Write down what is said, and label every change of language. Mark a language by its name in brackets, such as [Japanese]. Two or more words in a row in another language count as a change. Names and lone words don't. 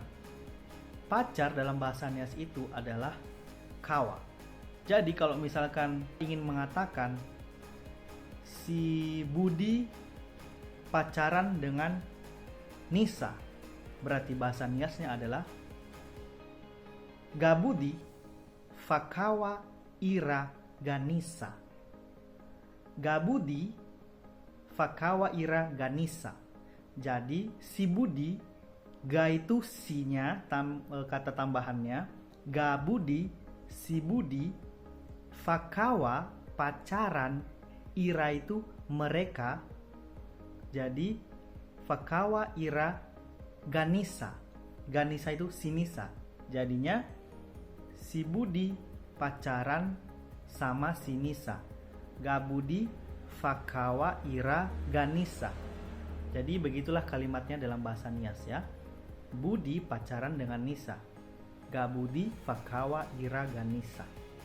[Indonesian] Pacar dalam bahasa Nias itu adalah kawa. Jadi kalau misalkan ingin mengatakan si Budi pacaran dengan Nisa, berarti bahasa Niasnya adalah [Nias] Gabudi fakawa ira ganisa. Gabudi fakawa ira ganisa. [Indonesian] Jadi si Budi, ga itu sinya, kata tambahannya, Gabudi, si Budi, fakawa pacaran, ira itu mereka. [Nias] Jadi fakawa ira ganisa. [Indonesian] Ganisa itu si Nisa. Jadinya si Budi pacaran sama si Nisa. [Nias] Gabudi fakawa ira ganisa. [Indonesian] Jadi begitulah kalimatnya dalam bahasa Nias ya. Budi pacaran dengan Nisa. [Nias] Gabudi fakawa ira ganisa.